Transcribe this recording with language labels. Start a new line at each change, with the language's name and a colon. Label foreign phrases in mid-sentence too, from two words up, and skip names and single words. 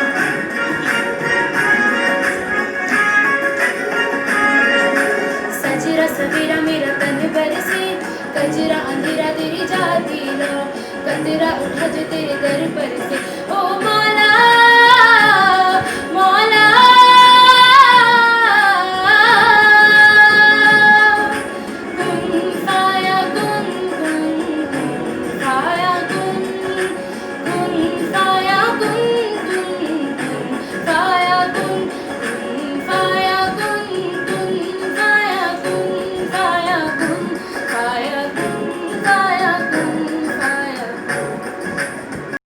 Hindi: सजरा सवेरा मेरा तन बरसे, कजरा अंधेरा तेरी जाती लो। कतरा उठा जो तेरे दर पर से, ओ मौला मौला।
Arabic: كن فيكون، كن فيكون، كن فيكون، كن فيكون، كن فيكون، كن فيكون، فيكون، فيكون، فيكون، فيكون.